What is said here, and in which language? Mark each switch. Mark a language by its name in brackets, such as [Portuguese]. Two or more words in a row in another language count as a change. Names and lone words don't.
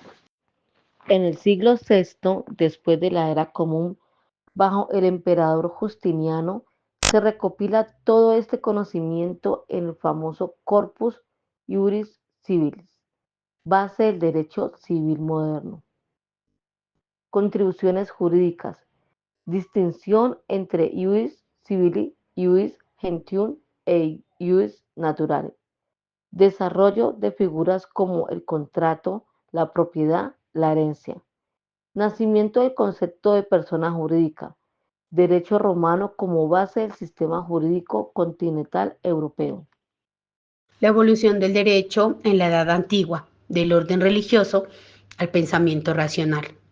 [Spanish] En el siglo VI, después de la era común, bajo el emperador Justiniano, se recopila todo este conocimiento en el famoso Corpus Juris Civilis, base del derecho civil moderno. Contribuciones jurídicas. Distinción entre [Latin] ius civili, ius gentium [Spanish] e [Latin] ius naturale. [Spanish] Desarrollo de figuras como el contrato, la propiedad, la herencia. Nacimiento del concepto de persona jurídica. Derecho romano como base del sistema jurídico continental europeo. La evolución del derecho en la Edad Antigua, del orden religioso al pensamiento racional.